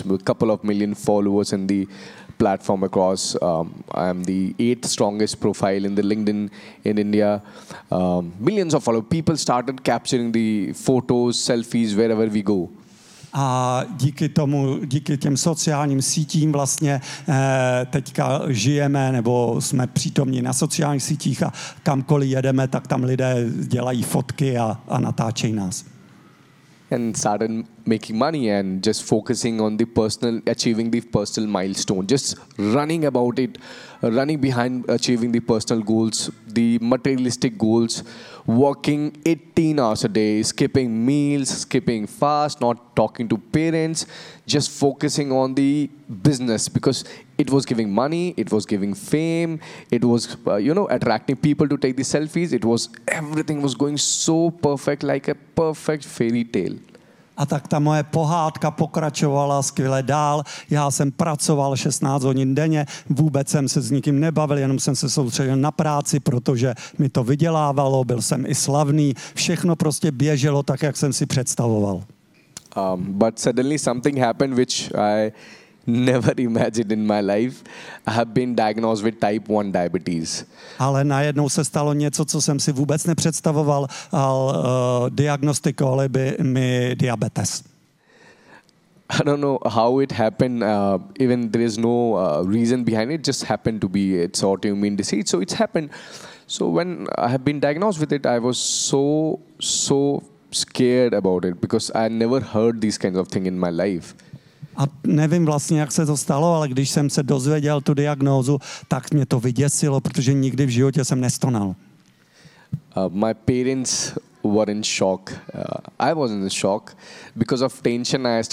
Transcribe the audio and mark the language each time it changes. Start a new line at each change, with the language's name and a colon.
English: A couple of million followers in the platform across. I am the 8th strongest profile in the LinkedIn in India. Millions of followers. People started capturing the photos, selfies, wherever we go.
Czech: A díky tomu, díky těm sociálním sítím vlastně teďka žijeme, nebo jsme přítomní na sociálních sítích a kamkoliv jedeme, tak tam lidé dělají fotky a natáčejí nás.
English: and started making money and just focusing on the personal, achieving the personal milestone, just running about it, running behind achieving the personal goals, the materialistic goals, working 18 hours a day, skipping meals, skipping fast, not talking to parents, just focusing on the business because it was giving money, it was giving fame, it was, you know, attracting people to take the selfies. It was, everything was going so perfect, like a perfect fairy tale.
Czech: A tak ta moje pohádka pokračovala skvěle dál. Já jsem pracoval 16 hodin denně, vůbec jsem se s nikým nebavil, jenom jsem se soustředil na práci, protože mi to vydělávalo, byl jsem i slavný. Všechno prostě běželo tak, jak jsem si představoval.
English: But suddenly something happened, which I never imagined in my life. I have been diagnosed with type 1 diabetes.
Czech: Ale najednou se stalo něco, co jsem si vůbec nepředstavoval, diagnostikovali by mi diabetes.
English: I don't know how it happened, even there is no reason behind it, just happened to be, it's autoimmune disease, so it's happened. So when I have been diagnosed with it, I was so scared about it, because I never heard these kinds of things in my life.
Czech: A nevím vlastně, jak se to stalo, ale když jsem se dozvěděl tu diagnózu, tak mě to vyděsilo, protože nikdy v životě jsem nestonal.
English: My parents were in shock. I was in shock because of tension I started.